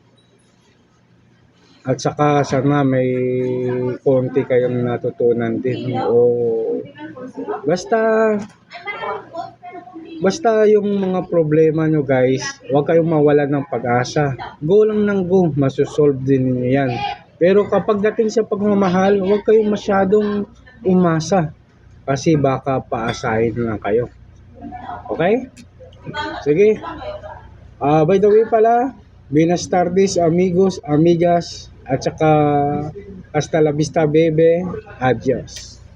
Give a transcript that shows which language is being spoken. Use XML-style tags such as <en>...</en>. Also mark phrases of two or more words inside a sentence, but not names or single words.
<tl>At saka sana may konti kayong natutunan din o basta yung mga problema nyo guys, huwag kayong mawalan ng pag-asa. Go lang ng go, masusolve din niyo yan. Pero kapag dating sa pagmamahal, huwag kayong masyadong umasa kasi baka paasahin lang kayo. Okay? Sige.</tl> <en>By the way pala,</en> <es>Buenas tardes amigos, amigas,</es> <tl>at saka</tl> <es>hasta la vista bebe, adios.</es>